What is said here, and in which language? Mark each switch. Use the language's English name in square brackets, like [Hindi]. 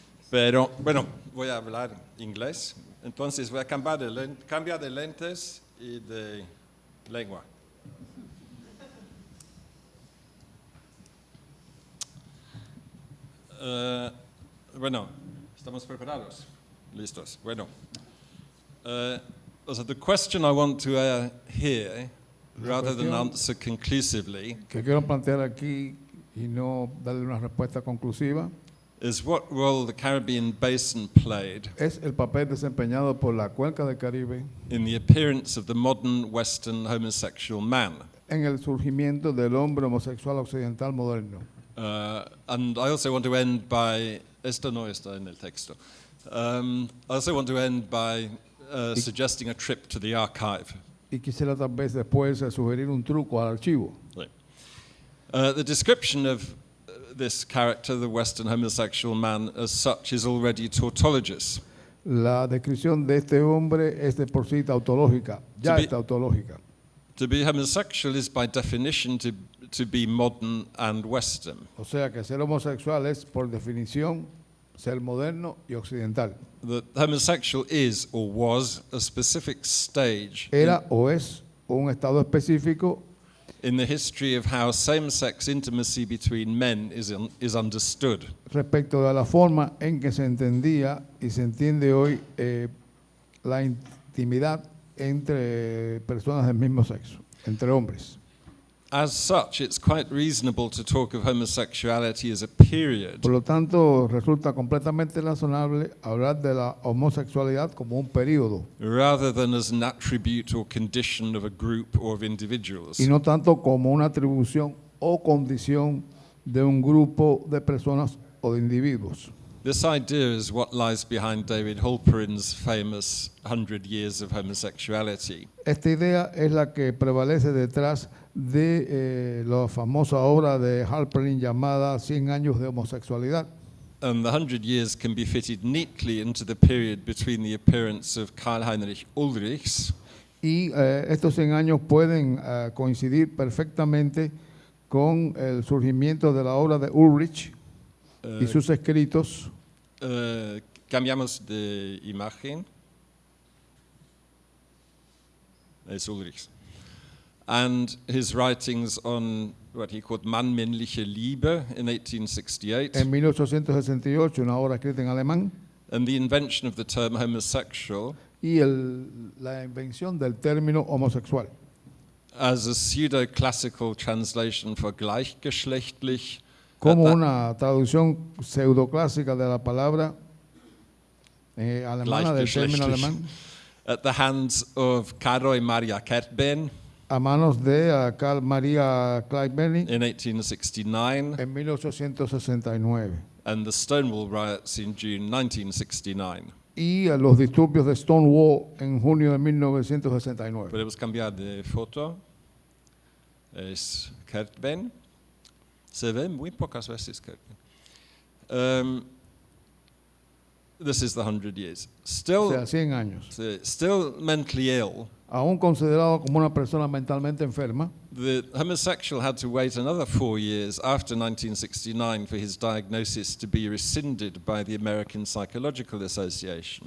[Spanish] Pero bueno, voy a hablar inglés, entonces voy a cambiar de lentes y de lengua. Bueno, ¿estamos preparados? ¿Listos? Bueno. [English] So the question I want to hear, rather than answer conclusively, [Spanish] que quiero plantear aquí y no darle una respuesta conclusiva, [English] is what role the Caribbean Basin played [Spanish] es el papel desempeñado por la cuenca del Caribe [English] in the appearance of the modern Western homosexual man. [Spanish] en el surgimiento del hombre homosexual occidental moderno. [English] And I also want to end by, [Spanish] esto no está en el texto. [English] I also want to end by suggesting a trip to the archive. [Spanish] Y quisiera tal vez después sugerir un truco al archivo. [English] Right. The description of this character, the Western homosexual man, as such, is already tautologous. [Spanish] La descripción de este hombre es de por sí tautológica, ya es tautológica. [English] To be homosexual is by definition to be modern and Western. [Spanish] O sea que ser homosexual es por definición ser moderno y occidental. [English] The homosexual is or was a specific stage [Spanish] Era o es un estado específico [English] in the history of how same-sex intimacy between men is understood. [Spanish] Respecto a la forma en que se entendía y se entiende hoy la intimidad entre personas del mismo sexo, entre hombres. [English] As such, it's quite reasonable to talk of homosexuality as a period, [Spanish] Por lo tanto, resulta completamente razonable hablar de la homosexualidad como un periodo [English] rather than as an attribute or condition of a group or of individuals. [Spanish] y no tanto como una atribución o condición de un grupo de personas o de individuos. [English] This idea is what lies behind David Halperin's famous 100 Years of Homosexuality. [Spanish] Esta idea es la que prevalece detrás de la famosa obra de Halperin llamada 100 años de homosexualidad. [English] And the 100 years can be fitted neatly into the period between the appearance of Karl Heinrich Ulrichs [Spanish] Y estos 100 años pueden coincidir perfectamente con el surgimiento de la obra de Ulrich y sus escritos. Cambiamos de imagen. Es Ulrichs. [English] And his writings on what he called Mann-männliche Liebe in 1868. [Spanish] En 1868, una obra escrita en alemán, [English] And the invention of the term homosexual [Spanish] y la invención del término homosexual [English] as a pseudo-classical translation for gleichgeschlechtlich. [Spanish] como una traducción pseudoclásica de la palabra alemana, del término alemán. [English] at the hands of Karol Maria Kertben [Spanish] a manos de Carl Maria Kleitberning [English] in 1869 [Spanish] en 1869 [English] and the Stonewall riots in June 1969. [Spanish] y a los disturbios de Stonewall en junio de 1969. Podemos cambiar de foto. Es Kertben. Se ve muy pocas veces Kertben. [English] This is the 100 years. [Spanish] O sea, [English] Still, [Spanish] 100 años. [English] still mentally ill, [Spanish] Aún considerado como una persona mentalmente enferma, [English] the homosexual had to wait another 4 years after 1969 for his diagnosis to be rescinded by the American Psychological Association.